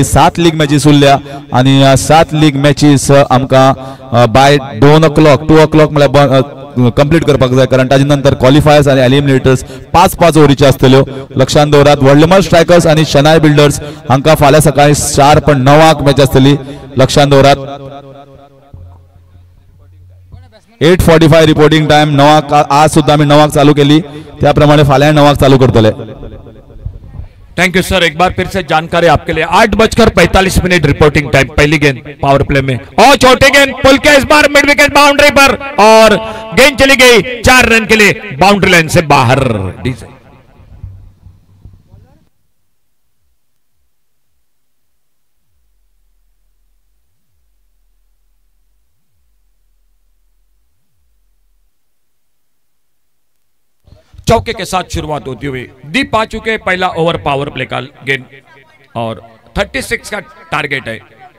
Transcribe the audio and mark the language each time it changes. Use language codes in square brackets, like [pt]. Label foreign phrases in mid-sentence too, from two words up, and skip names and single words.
[kok] 7 [en] league matches [kok] उरल्या आणि 7 [en] league matches [kok] आमकां बाय 2 o'clock म्हळ्यार कंप्लीट करपाक जाय, कारण ताजे नंतर क्वॉलिफायर्स आणि एलिमिनेटर्स 5-5 ओव्हरीचे आसतल्यो। लक्षांत दवरात, व्हडलेमल स्ट्रायकर्स आणि शनाय बिल्डर्स हांकां फाल्यां सकाळी शार्प 9 मॅच आसतली। लक्षांत दवरात, 8:45 [en] reporting time. [mr] 9 आज सुद्धा आम्ही 9 चालू केली, त्याप्रमाणे फाल्यां 9 चालू करतले। [en] thank you sir, [hi] एक बार फिर से जानकारी आपके लिए। 8:45 [en] reporting time, [hi] पहली गेंद [en] power play [hi] में और छोटी गेंद पुल के इस बार [en] mid wicket boundary [hi] पर और गेंद चली गई 4 रन के लिए [en] boundary line [hi] से बाहर। चौके के साथ शुरुआत होती हुई दीप आ चुके, पहला ओवर [en] power play [hi] का गेंद और 36 का टारगेट है।